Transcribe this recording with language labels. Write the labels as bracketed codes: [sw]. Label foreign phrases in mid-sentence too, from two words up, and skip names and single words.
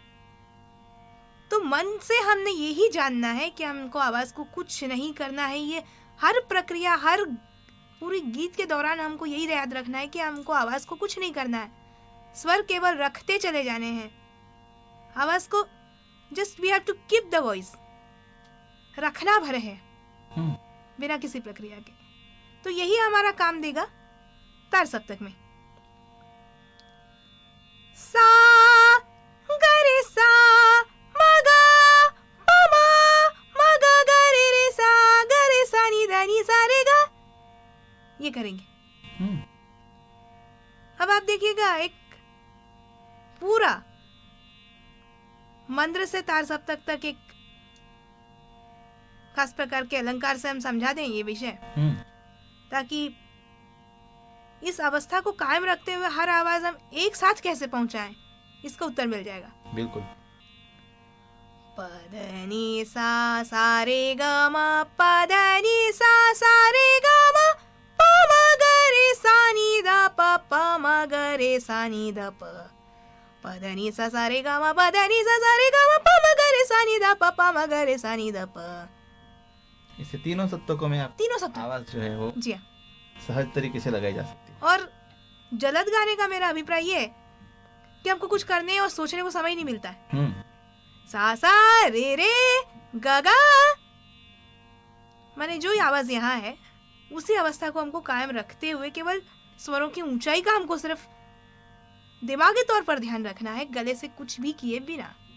[hi] तो मन से हमने यही जानना है कि हमको आवाज को कुछ नहीं करना है। ये हर प्रक्रिया, हर पूरी गीत के दौरान हमको यही याद रखना है कि हमको आवाज को कुछ नहीं करना है, स्वर केवल रखते चले जाने हैं। आवाज को [en] just we have to keep the voice, [hi] रखना भर है बिना किसी प्रक्रिया के। तो यही हमारा काम देगा तार सप्तक में। सा ग रे सा म ग प म ग ग रे सा नि सा रे गा, ये करेंगे। अब आप देखिएगा, एक पूरा मंद्र से तार सप्तक तक एक खास प्रकार के अलंकार से हम समझा दें ये विषय, ताकि इस अवस्था को कायम रखते हुए हर आवाज हम एक साथ कैसे पहुंचाएं, इसका उत्तर मिल जाएगा। बिल्कुल। पदनी सा सा रे ग म, पदनी सा सा रे ग म, प म ग रे सा नि द प, प म ग रे सा नि द प, पदनी सा सा रे ग म, पदनी सा सा रे ग म, प म ग रे सा नि द प, प म ग रे सा नि द प। इसे तीनों सप्तकों में आप तीनों सप्तक आवाज जो है वो जी हाँ सहज तरीके से लगाई जा सकती है। और जलद गाने का मेरा अभिप्राय ये है कि हमको कुछ करने और सोचने को समय नहीं मिलता है। सा सा रे रे गा गा, माने जो आवाज यहाँ है उसी अवस्था को हमको कायम रखते हुए केवल स्वरों की ऊंचाई का हमको सिर्फ दिमागी तौर पर ध्यान रखना है, गले से कुछ भी किए बिना।